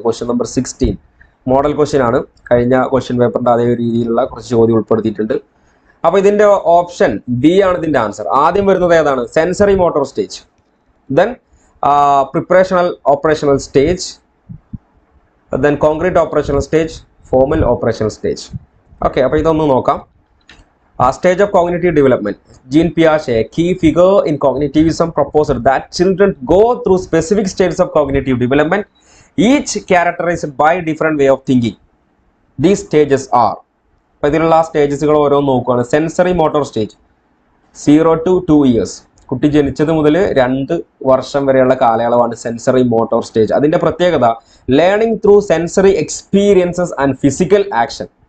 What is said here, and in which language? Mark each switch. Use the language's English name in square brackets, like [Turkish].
[Malayalam] Question number 16 model question ആണ്. കഴിഞ്ഞ question പേപ്പറിൻ്റെ അതേ രീതിയിലുള്ള കുറച്ച് ചോദ്യം ഉൾപ്പെടുത്തിയിട്ടുണ്ട്. അപ്പോൾ ഇതിൻ്റെ ഓപ്ഷൻ ബി ആണ് ഇതിൻ്റെ ആൻസർ. ആദ്യം വരുന്നത് ഏതാണ്? [English] Sensory motor stage, then preparational operational stage, then concrete operational stage, formal operational stage. [Malayalam] Okay, അപ്പോൾ ഇതൊന്ന് നോക്കാം. [English] Stage of cognitive development. Jean Piaget, a key figure in cognitivism, proposed that children go through specific stages of cognitive development, each characterized by different way of thinking. These stages are. [Malayalam] അപ്പോൾ ഇതിലുള്ള സ്റ്റേജസുകൾ ഓരോന്ന് നോക്കുകയാണ്. [English] sensory motor stage 0 to 2 years, [Malayalam] കുട്ടി ജനിച്ചത് മുതൽ 2 വർഷം വരെയുള്ള കാലയളവാണ് sensory motor stage. അതിന്റെ പ്രത്യേകത [English] Learning through sensory experiences and physical action.